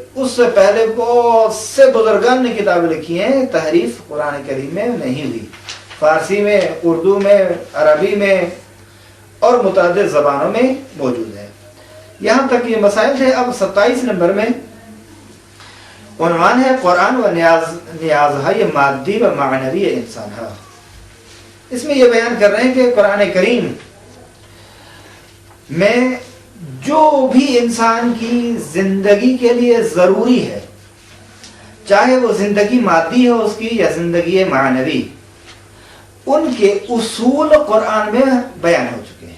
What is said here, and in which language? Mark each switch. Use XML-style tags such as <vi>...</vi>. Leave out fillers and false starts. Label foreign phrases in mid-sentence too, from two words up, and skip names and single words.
<ur>اس سے پہلے بہت سے بزرگان نے کتابیں لکھی ہیں. تحریف قرآن کریم میں نہیں ہوئی، فارسی میں، اردو میں، عربی میں اور متعدد زبانوں میں موجود ہے. یہاں تک یہ مسائل ہے. اب 27 نمبر میں عنوان ہے</ur> <fa>قرآن و نیازهای مادی و معنوی انسان</fa> <ur>ہے. اس میں یہ بیان کر رہے ہیں کہ قرآن کریم میں جو بھی انسان کی زندگی کے لیے ضروری ہے، چاہے وہ زندگی مادی ہے اس کی یا زندگی معنوی، ان کے اصول قرآن میں بیان ہو چکے ہیں.</ur>